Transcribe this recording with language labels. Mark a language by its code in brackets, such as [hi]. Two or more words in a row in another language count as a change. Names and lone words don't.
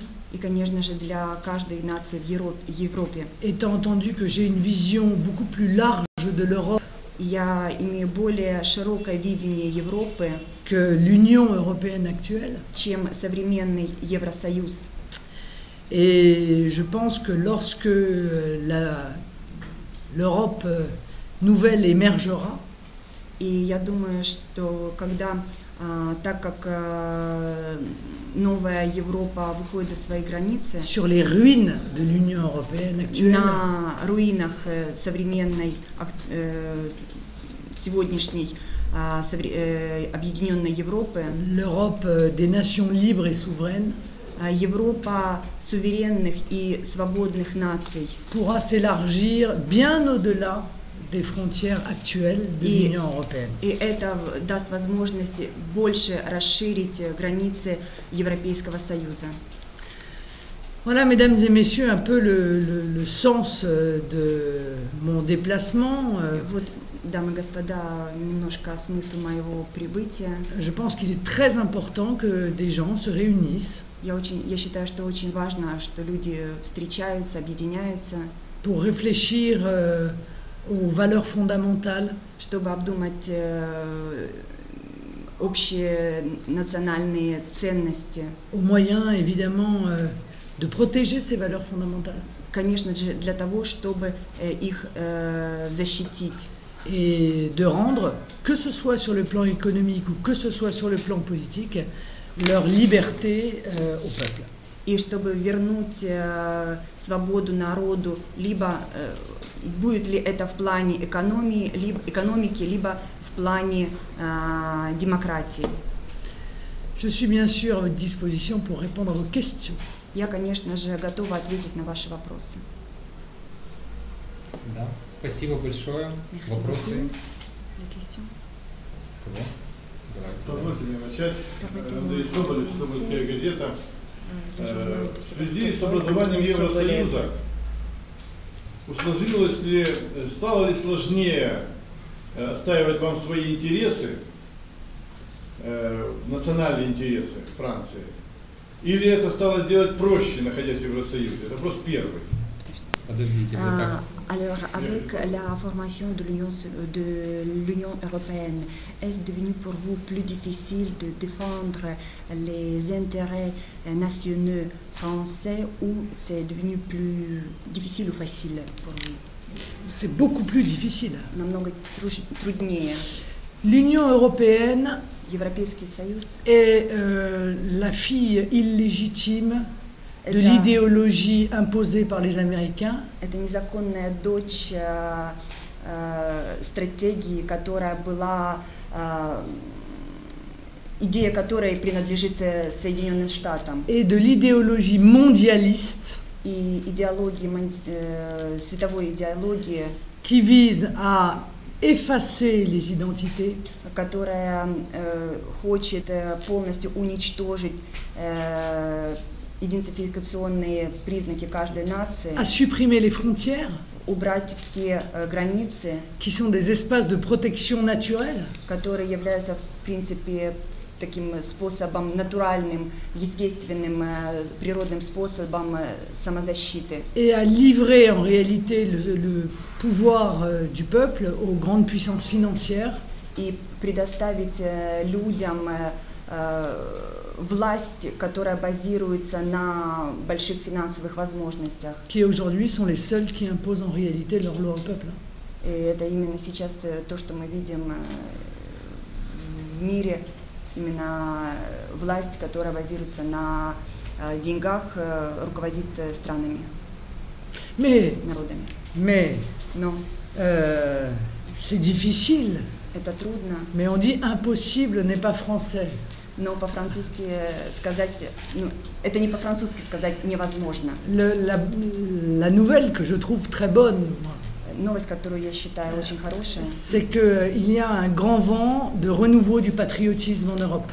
[ru] И, конечно же, для каждой нации в Европе. [fr] étant entendu que j'ai une vision beaucoup plus large de l'Europe [ru] Я имею более широкое видение Европы, [fr] que l'Union européenne actuelle. [ru] чем современный Евросоюз. [fr] Et je pense que lorsque l'Europe nouvelle émergera, [ru] И я думаю, что когда, так как новая Европа выходит за свои границы, [fr] sur les ruines de l'Union européenne actuelle, [ru] на руинах современной, сегодняшней объединенной Европы, [fr] l'Europe des nations libres et souveraines [ru] Европа суверенных и свободных наций [fr] pourra s'élargir bien au-delà des frontières actuelles de l'Union européenne. [ru] И это даст возможность больше расширить границы Европейского Союза. [fr] Voilà, mesdames et messieurs, un peu le sens de mon déplacement. [ru] Вот, дамы и господа, немножко смысл моего прибытия. [fr] Je pense qu'il est très important que des gens se réunissent [ru] Я считаю, что очень важно, что люди встречаются, объединяются, [fr] pour réfléchir aux valeurs fondamentales, [ru] чтобы обдумать общие национальные ценности. [fr] aux moyens évidemment de protéger ces valeurs fondamentales. [ru] Конечно же, для того, чтобы их защитить. [fr] Et de rendre, que ce soit sur le plan économique ou que ce soit sur le plan politique, leur liberté au peuple. [ru] И чтобы вернуть свободу народу, либо будет ли это в плане экономики, либо в плане демократии. [fr] Je suis bien sûr à votre disposition pour répondre à vos questions. [ru] Я, конечно же, готова ответить на ваши вопросы. Да, спасибо большое. Вопросы? Кого? Позвольте мне начать. Андрей Соболев, Собольская газета. В связи с образованием Евросоюза усложнилось ли, стало ли сложнее отстаивать вам свои интересы, национальные интересы Франции, или это стало сделать проще, находясь в Евросоюзе? Это вопрос первый. Подождите, вы так... [fr] Alors, avec la formation de l'Union européenne, est-ce devenu pour vous plus difficile de défendre les intérêts nationaux français ou c'est devenu plus difficile ou facile pour vous? C'est beaucoup plus difficile. [ru] Намного труднее. [fr] L'Union européenne [ru] Европейский Союз [fr] est la fille illégitime de l'idéologie imposée par les Américains. [ru] Это незаконная дочь стратегии, которая была, идея которой принадлежит Соединенным Штатам. [fr] Et de l'idéologie mondialiste. [ru] И идеологии, световой идеологии, [fr] qui vise à effacer les identités, [ru] которая хочет полностью уничтожить идентификационные признаки каждой нации, [fr] à supprimer les frontières, [ru] убрать все границы, [fr] qui sont des espaces de protection naturelle, [ru] которые являются в принципе таким способом натуральным, естественным, природным способом самозащиты. [fr] Et à livrer en réalité le pouvoir du peuple aux grandes puissances financières. [ru] И предоставить людям власть, которая базируется на больших финансовых возможностях. [fr] Qui aujourd'hui sont les seuls qui imposent en réalité leurs lois au peuple. [ru] И это именно сейчас то, что мы видим в мире, именно власть, которая базируется на деньгах, руководит странами, народами. Но [fr] c'est difficile. [ru] Это трудно. [fr] Mais on dit impossible n'est pas français. [ru] Но по-французски сказать, это не по-французски сказать невозможно. [fr] La nouvelle que je trouve très bonne, [ru] Новость, которую я считаю очень хорошей, [fr] c'est qu'il y a un grand vent de renouveau du patriotisme en Europe.